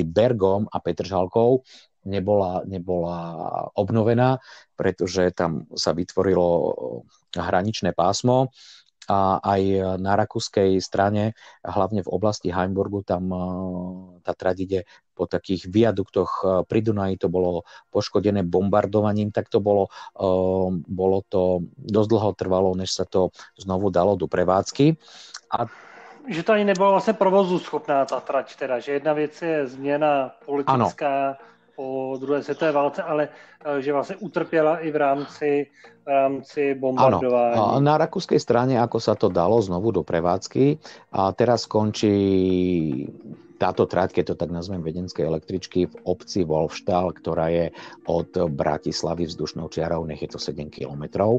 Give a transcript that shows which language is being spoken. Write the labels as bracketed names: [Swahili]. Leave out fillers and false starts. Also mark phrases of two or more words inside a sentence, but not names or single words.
[Slovak] Bergom a Petržalkou nebola obnovená, pretože tam sa vytvorilo hraničné pásmo a aj na rakúskej strane, hlavne v oblasti Heimburgu, tam tá trať ide po takých viaduktoch pri Dunaji, to bolo poškodené bombardovaním, tak to bolo to dosť dlho trvalo, než sa to znovu dalo do prevádzky. [Czech] A že to ani nebyla vlastně provozu schopná ta trať, teda, že jedna věc je změna politická po druhé světové válce, ale že vlastně utrpěla i v rámci bombardování. [Slovak] Áno, na rakúskej strane, ako sa to dalo znovu do prevádzky, a teraz končí táto trať, keď to tak nazvem, viedenskej električky v obci Wolfstal, ktorá je od Bratislavy vzdušnou čiarou, nech je to 7 kilometrov.